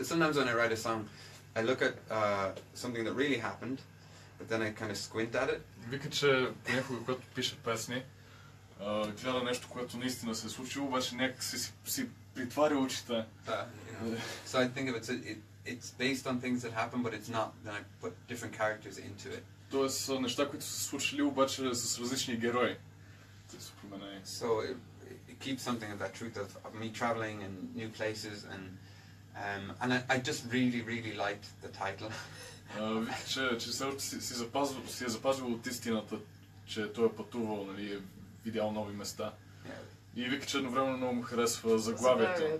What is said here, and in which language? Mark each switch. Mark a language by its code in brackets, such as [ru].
[en] Sometimes when I write a song, I look at something that really happened, but then I kind of squint at it. [bg] Вика, че понякога, когато пише песни, гледа нещо, което наистина се е случило, обаче някак си притваря очите. [en] You know. So I think of it, it's based on things that happen, but it's not. Then I put different characters into it. [bg] Тоест неща, които са се случили, обаче с различни герои. Те са променени. [en] So it keeps something of that truth of me traveling and new places, and I just really liked the title. [bg] Вика, че все още си е запазил от истината, че той е пътувал, нали, е видял нови места. [en] Yeah. [bg] И вика, че едновременно много му харесва заглавието.